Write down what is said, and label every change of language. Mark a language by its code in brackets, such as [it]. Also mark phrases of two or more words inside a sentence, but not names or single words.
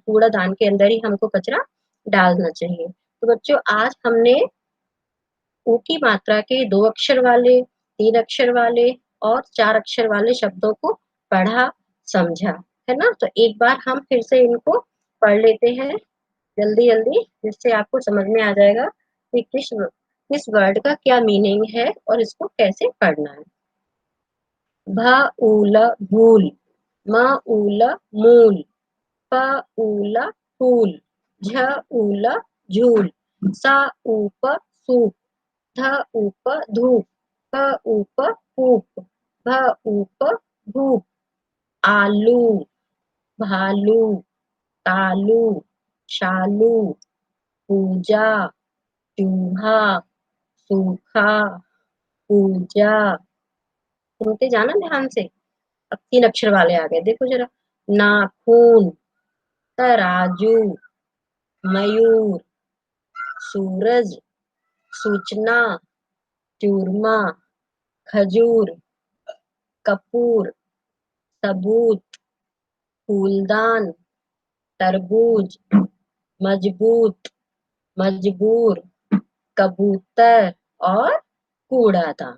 [hi] कूड़ादान के अंदर ही हमको कचरा डालना चाहिए। तो बच्चों आज हमने ऊ की मात्रा के 2 अक्षर वाले, 3 अक्षर वाले और 4 अक्षर वाले शब्दों को पढ़ा, समझा, है ना? तो एक बार हम फिर से इनको पढ़ लेते हैं जल्दी-जल्दी, जिससे आपको समझ में आ जाएगा कि किस वर्ड का क्या मीनिंग है और इसको कैसे पढ़ना है। भ-ऊ-ल भूल, म-ऊ-ल मूल, प-ऊ-ल फूल, झ-ऊ-ल झूल, स-ऊ-प सूप, ध-ऊ-प धूप, प-ऊ-प पूप, भ-ऊ-प भूप, आलू, भालू, तालू, शालू, पूजा, चूहा, सूखा, पूजा। सुनते जाना ध्यान से। अब 3 अक्षर वाले आ गए, देखो ज़रा। नाखून, तराजू, मयूर, सूरज, सूचना, चूरमा, खजूर, कपूर, सबूत, फूलदान, तरबूज, मजबूत, मजबूर, कबूतर और कूड़ादान।